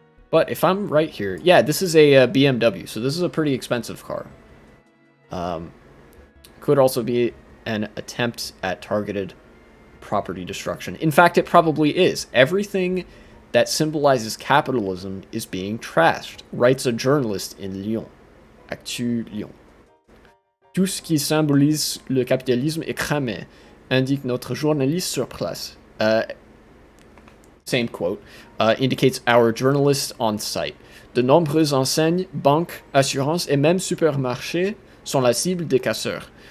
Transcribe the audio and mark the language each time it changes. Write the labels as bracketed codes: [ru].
[en] But if I'm right here, yeah, this is a BMW, so this is a pretty expensive car. Could also be an attempt at targeted property destruction. In fact, it probably is. Everything that symbolizes capitalism is being trashed, writes a journalist in Lyon. [fr] Actu Lyon. Tout ce qui symbolise le capitalisme est cramé, indique notre journaliste sur place. [en] Same quote, indicates our journalist on site. [fr] De nombreuses enseignes, banques, assurances et même supermarchés sont la cible des casseurs.